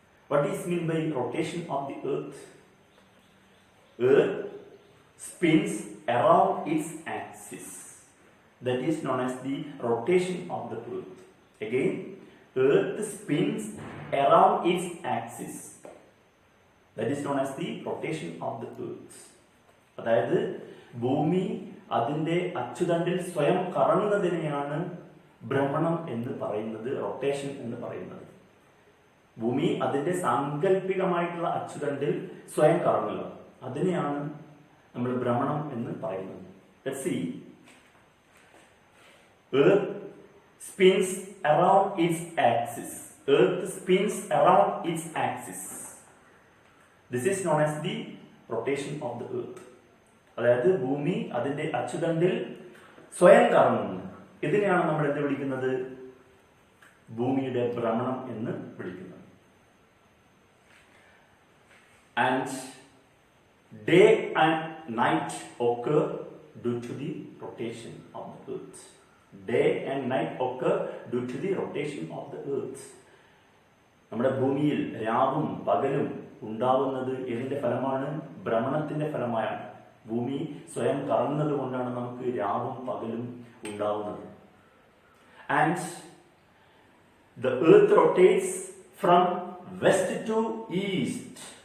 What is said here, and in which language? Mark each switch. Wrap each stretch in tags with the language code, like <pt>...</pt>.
<en>What is mean by rotation of the earth? Earth spins around its axis. That is known as the rotation of the earth. Again, earth spins around its axis. That is known as the rotation of the earth.</en> <ml>അതായത് ഭൂമി അതിൻ്റെ അച്ചുതണ്ടിൽ സ്വയം കറങ്ങുന്നതിനെയാണ് ഭ്രമണം എന്ന് പറയുന്നത്, rotation എന്ന് പറയുന്നത്. ഭൂമി അതിൻ്റെ സാങ്കല്പികമായിട്ടുള്ള അച്ചുതണ്ടിൽ സ്വയം കറങ്ങുക, അതിനെയാണ് നമ്മൾ ഭ്രമണം എന്ന് പറയുന്നത്.</ml> <en>Let's see. Earth spins around its axis. Earth spins around its axis. This is known as the rotation of the earth.</en> <ml>അതായത് ഭൂമി അതിന്റെ അച്ചുതണ്ടിൽ സ്വയം കറങ്ങുന്നു. ഇതിനെയാണ് നമ്മൾ എന്ത് വിളിക്കുന്നത്? ഭൂമിയുടെ ഭ്രമണം എന്ന് വിളിക്കുന്നത്.</ml> <en>And day and night occur due to the rotation of the earth. Day and night occur due to the rotation of the earth.</en> <ml>നമ്മുടെ ഭൂമിയിൽ രാവും പകലും ഉണ്ടാവുന്നത് ഏതിന്റെ ഫലമാണ്? ഭ്രമണത്തിന്റെ ഫലമായാണ്. ഭൂമി സ്വയം കറങ്ങുന്നത് കൊണ്ടാണ് നമുക്ക് രാവും പകലും ഉണ്ടാവുന്നത്.</ml> <en>And the earth rotates from west to east.</en>